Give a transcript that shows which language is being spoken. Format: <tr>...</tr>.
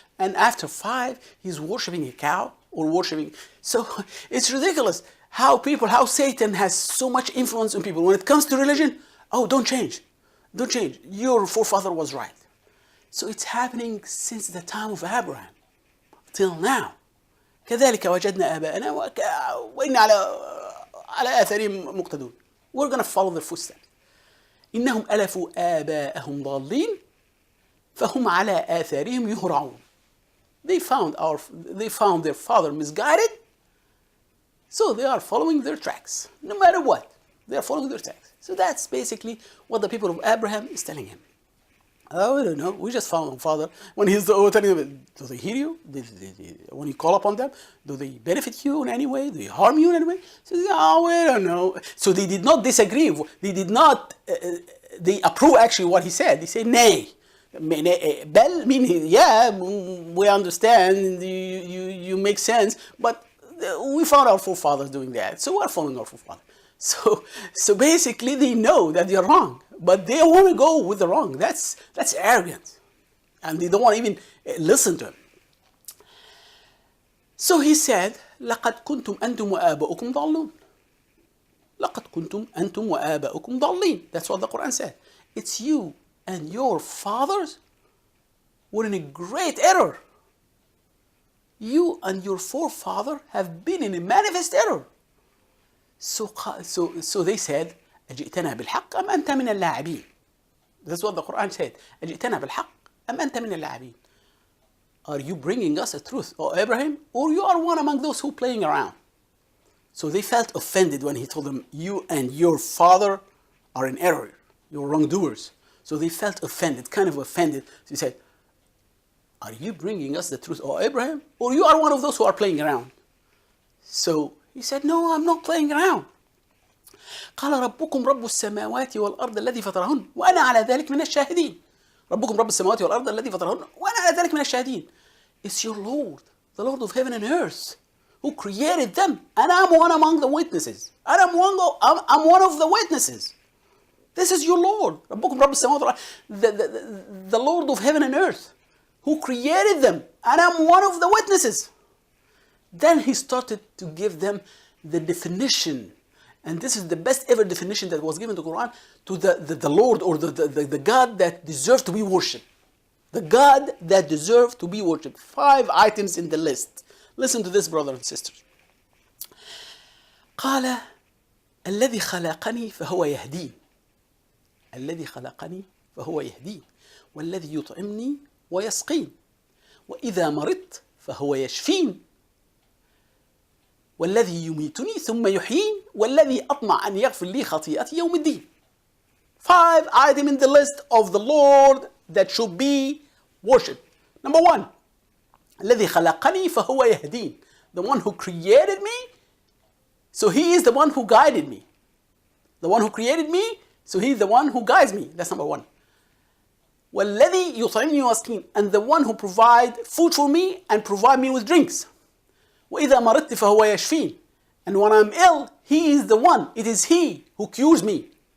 <en>And after 5, he's worshiping a cow or worshiping. So it's ridiculous how Satan has so much influence on people. When it comes to religion, oh, don't change. Don't change. Your forefather was right. So it's happening since the time of Abraham till now.</en> <ar>كذلك وجدنا آباءنا وإنا على آثارهم مقتدون.</ar> <en>We're going to follow their footsteps.</en> <ar>إنهم ألفوا آباءهم ضالين فهم على آثارهم يهرعون.</ar> <en>They found their father misguided, so they are following their tracks. No matter what, they are following their tracks. So that's basically what the people of Abraham is telling him. Oh, I don't know. We just found our father. When he's telling them, do they hear you? When you call upon them, do they benefit you in any way? Do they harm you in any way? So they, oh, I don't know. So they did not disagree. They did not. They approve actually what he said. They say nay. Bel meaning yeah, we understand. You make sense. But we found our forefathers doing that, so we're following our forefathers. So basically, they know that they're wrong, but they want to go with the wrong. That's arrogant, and they don't want to even listen to him. So he said,</en> <ar>لقد كنتم أنتم وآباؤكم ضالون. لقد كنتم أنتم وآباؤكم ضالين.</ar> <en>That's what the Qur'an said. It's you and your fathers were in a great error. You and your forefather have been in a manifest error. So they said,</en> <ar>أجئتنا بالحق أم أنت من اللاعبين.</ar> <en>That's what the Qur'an said.</en> <ar>أجئتنا بالحق أم أنت من اللاعبين.</ar> <en>Are you bringing us a truth, O Ibrahim, or you are one among those who are playing around? So they felt offended when he told them, you and your father are in error. You're wrongdoers. So they felt offended, kind of offended. So he said, are you bringing us the truth, O Ibrahim, or you are one of those who are playing around? So he said, no, I'm not playing around.</en> <ar>قال ربكم رب السماوات والأرض الذي فطرهن وأنا على ذلك من الشاهدين. ربكم رب السماوات والأرض الذي فطرهن وأنا على ذلك من الشاهدين.</ar> <en>It's your Lord, the Lord of heaven and earth, who created them, and I'm one among the witnesses. And I'm one of the witnesses. This is your Lord,</en> <ar>ربكم رب السماوات والأرض,</ar> <en>the Lord of heaven and earth, who created them, and I'm one of the witnesses. Then he started to give them the definition. And this is the best ever definition that was given to Qur'an to the Lord, or the God that deserves to be worshipped. The God that deserves to be worshipped. 5 items in the list. Listen to this, brothers and sisters. قال الذي خلقني فهو يهدين. الذي خلقني فهو يهدين. والذي يطعمني ويسقين. وإذا مرضت فهو يشفين. والذي يميتني ثم يحيين. والذي أطمع أن يغفر لي خطيئتي يوم الدين. 5 items in the list of the Lord that should be worshipped. Number 1,</en> <ar>الذي خلقني فهو يهدين.</ar> <en>The one who created me, so he is the one who guided me. The one who created me, so he is the one who guides me. That's number 1.</en> <ar>والذي يطعمني ويسقين,</ar> <en>and the one who provide food for me and provide me with drinks.</en> <ar>وإذا مرضت فهو يشفين,</ar> <en>and when I'm ill, he is the one, it is he who cures me.</en>